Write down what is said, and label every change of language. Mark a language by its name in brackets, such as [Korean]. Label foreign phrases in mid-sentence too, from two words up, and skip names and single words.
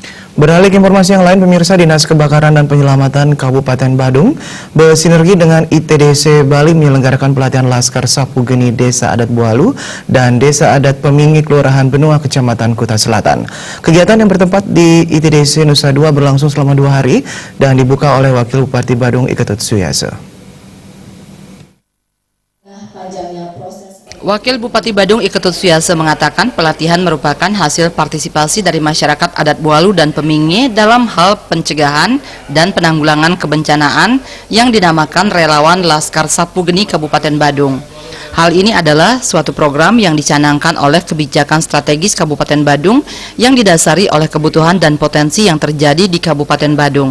[Indonesian] Beralih ke informasi yang lain, pemirsa, Dinas Kebakaran dan Penyelamatan Kabupaten Badung bersinergi dengan ITDC Bali menyelenggarakan pelatihan Laskar Sapu Geni Desa Adat Bualu dan Desa Adat Pemingi Kelurahan Benua Kecamatan Kuta Selatan. Kegiatan yang bertempat di ITDC Nusa Dua berlangsung selama 2 hari dan dibuka oleh Wakil Bupati Badung Iketut Suyase. Wakil Bupati Badung Iketut Suyase mengatakan pelatihan merupakan hasil partisipasi dari masyarakat adat Bualu dan Pemingi dalam hal pencegahan dan penanggulangan kebencanaan yang dinamakan Relawan Laskar Sapu Geni Kabupaten Badung. Hal ini adalah suatu program yang dicanangkan oleh kebijakan strategis Kabupaten Badung yang didasari oleh kebutuhan dan potensi yang terjadi di Kabupaten Badung.